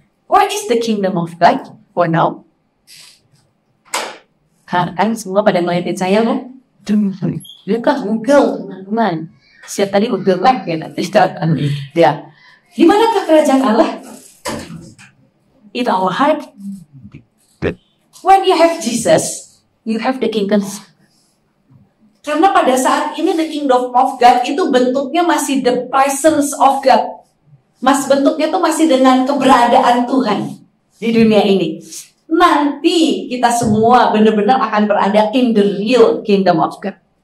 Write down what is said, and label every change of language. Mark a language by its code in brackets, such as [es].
[en] What is the kingdom of God for now? [id] Kan semua pada ngeliatin saya loh. Lihatlah Google teman-teman. Siap tadi Google like ya nanti dia. Di manakah kerajaan Allah? [en] In our heart. When you have Jesus, You have the kingdom. [id] Karena pada saat ini [en] the kingdom of God [id] itu bentuknya masih [en] the presence of God. [id] Bentuknya tuh masih dengan keberadaan Tuhan di dunia ini. Nanti kita semua benar-benar akan berada [en] in the real kingdom of God.